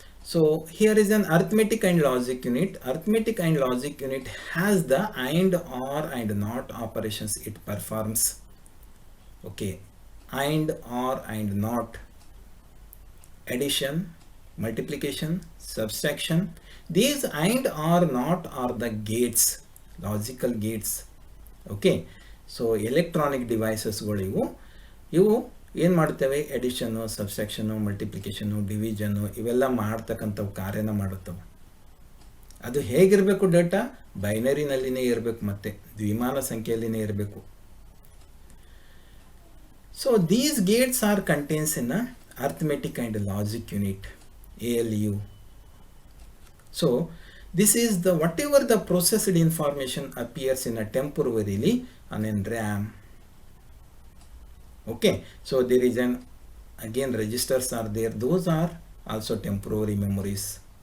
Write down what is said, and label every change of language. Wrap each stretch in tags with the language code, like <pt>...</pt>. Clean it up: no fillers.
<en>So here is an arithmetic and logic unit. Arithmetic and logic unit has the and, or and not operations it performs. Okay, and, or and not, addition, multiplication, subtraction. These and or not are the gates, logical gates. Okay.</en> <kn>So electronic ಡಿವೈಸಸ್ಗಳು ಇವು ಏನು ಮಾಡ್ತವೆ, ಎಡಿಷನ್ನು, ಸಬ್ಸ್ಟ್ರಾಕ್ಷನ್ನು, ಮಲ್ಟಿಪ್ಲಿಕೇಶನ್ನು, division ಇವೆಲ್ಲ ಮಾಡ್ತಕ್ಕಂಥವು ಕಾರ್ಯನ ಮಾಡುತ್ತವೆ. ಅದು ಹೇಗಿರಬೇಕು data? ಬೈನರಿನಲ್ಲಿನೇ ಇರಬೇಕು, ಮತ್ತು ದ್ವಿಮಾನ ಸಂಖ್ಯೆಯಲ್ಲಿನೇ ಇರಬೇಕು.</kn> <en>So these gates are contains in arithmetic and logic unit, ALU. So this is the whatever the processed information appears in a temporarily on a RAM. Okay, so there is an again registers are there, those are also temporary memories.</en>